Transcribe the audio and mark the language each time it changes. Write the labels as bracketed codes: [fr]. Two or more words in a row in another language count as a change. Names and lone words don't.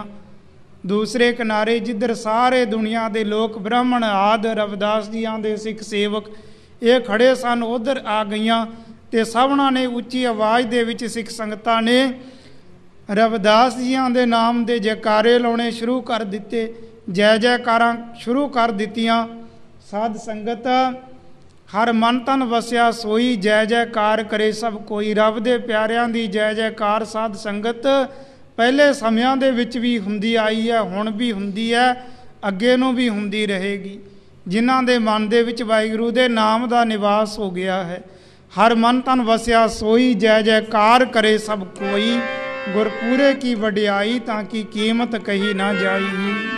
[pa] ਦੂਸਰੇ ਕਿਨਾਰੇ ਜਿੱਧਰ ਸਾਰੇ ਦੁਨੀਆ ਦੇ ਲੋਕ, ਬ੍ਰਾਹਮਣ ਆਦਿ, ਰਵਿਦਾਸ ਜੀਆਂ ਦੇ ਸਿੱਖ ਸੇਵਕ ਇਹ ਖੜੇ ਸਨ, ਉੱਧਰ ਆ ਗਈਆਂ। ਤੇ ਸਭਨਾਂ ਨੇ ਉੱਚੀ ਆਵਾਜ਼ ਦੇ ਵਿੱਚ, ਸਿੱਖ ਸੰਗਤਾਂ ਨੇ ਰਵਿਦਾਸ ਜੀਆਂ ਦੇ ਨਾਮ ਦੇ ਜੈਕਾਰੇ ਲਾਉਣੇ ਸ਼ੁਰੂ ਕਰ ਦਿੱਤੇ। ਜੈ ਜੈਕਾਰਾਂ ਸ਼ੁਰੂ ਕਰ ਦਿੱਤੀਆਂ। ਸਾਧ ਸੰਗਤ ਹਰ ਮਨ ਤਨ ਵਸਿਆ ਸੋਈ, ਜੈ ਜੈਕਾਰ ਕਰੇ ਸਭ ਕੋਈ। ਰੱਬ ਦੇ ਪਿਆਰਿਆਂ ਦੀ ਜੈ ਜੈਕਾਰ ਸਾਧ ਸੰਗਤ ਪਹਿਲੇ ਸਮਿਆਂ ਦੇ ਵਿੱਚ ਵੀ ਹੁੰਦੀ ਆਈ ਹੈ, ਹੁਣ ਵੀ ਹੁੰਦੀ ਹੈ, ਅੱਗੇ ਨੂੰ ਵੀ ਹੁੰਦੀ ਰਹੇਗੀ। ਜਿਨ੍ਹਾਂ ਦੇ ਮਨ ਦੇ ਵਿੱਚ ਵਾਹਿਗੁਰੂ ਦੇ ਨਾਮ ਦਾ ਨਿਵਾਸ ਹੋ ਗਿਆ ਹੈ। ਹਰ ਮਨ ਤਨ ਵਸਿਆ ਸੋਈ, ਜੈ ਜੈਕਾਰ ਕਰੇ ਸਭ ਕੋਈ। ਗੁਰਪੂਰੇ ਕੀ ਵਡਿਆਈ ਤਾਕਿ ਕੀਮਤ ਕਹੀ ਨਾ ਜਾਈ।